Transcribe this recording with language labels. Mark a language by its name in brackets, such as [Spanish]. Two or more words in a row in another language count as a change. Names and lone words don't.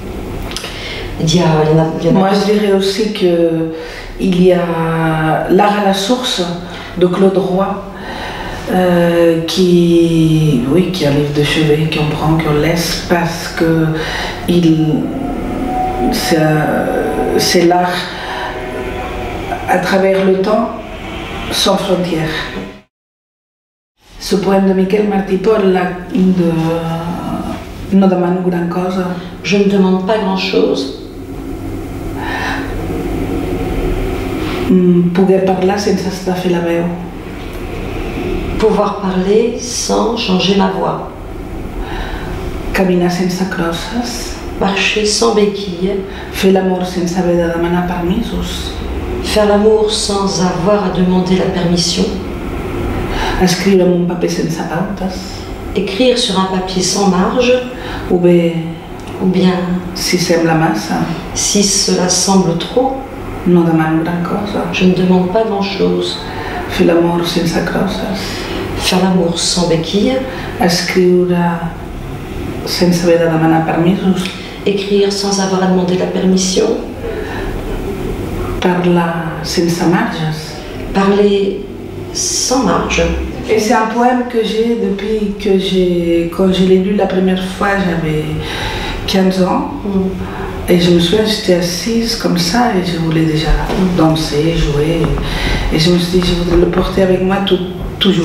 [French] Moi, je dirais aussi qu'il y a L'art à la source de Claude Roy, qui est un livre de chevet qu'on prend, qu'on laisse, parce que c'est l'art à travers le temps, sans frontières. Ce poème de Miquel Martí Pol, No demano gran cosa. Je ne demande pas grand-chose. [Catalan] Poder parlar sense estafar la veu. [French] Pouvoir parler sans changer ma voix. [Catalan] Caminar sense crosses. [French] Marcher sans béquille. [Catalan] Fer l'amor sense haver de demanar permisos. [French] Faire l'amour sans avoir à demander la permission. [Catalan] Escriure en un paper sense pautes. [French] Écrire sur un papier sans marge. Ou bien [Catalan] si sembla massa. [French] Si cela semble trop. [Catalan] No demano gran cosa. [French] Je ne demande pas grand-chose. [Catalan] Fer l'amor sense crosses. [French] Faire l'amour sans béquille. [Catalan] Escriure sense haver de demanar permisos. [French] Écrire sans avoir à demander la permission. [Catalan] Parlar sense marges. [French] Parler sans marge. Et c'est un poème que j'ai depuis quand je l'ai lu la première fois, j'avais 15 ans. Et je me souviens, j'étais assise comme ça et je voulais déjà danser, jouer. Et je me suis dit, je voudrais le porter avec moi toujours.